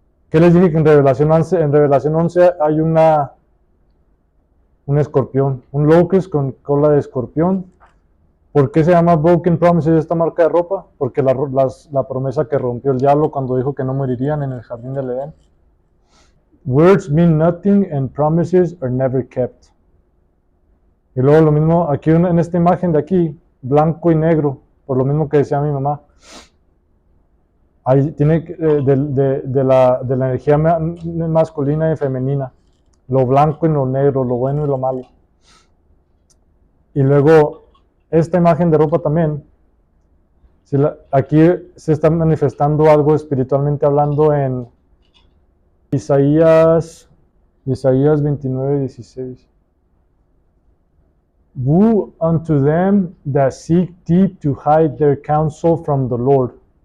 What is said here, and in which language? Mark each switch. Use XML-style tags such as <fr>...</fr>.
<es>¿Qué les dije que en Revelación 11 hay un escorpión, un locust con cola de escorpión? ¿Por qué se llama Broken Promises esta marca de ropa? Porque la promesa que rompió el diablo cuando dijo que no morirían en el jardín del Edén.</es> <en>Words mean nothing and promises are never kept.</en> <es>Y luego lo mismo aquí en esta imagen de aquí, blanco y negro, por lo mismo que decía mi mamá. Ahí tiene de la energía masculina y femenina, lo blanco y lo negro, lo bueno y lo malo. Y luego esta imagen de ropa también, Aquí se está manifestando algo espiritualmente hablando en Isaías 29:16.</es> <en>Woe unto them that seek deep to hide their counsel from the Lord.</en>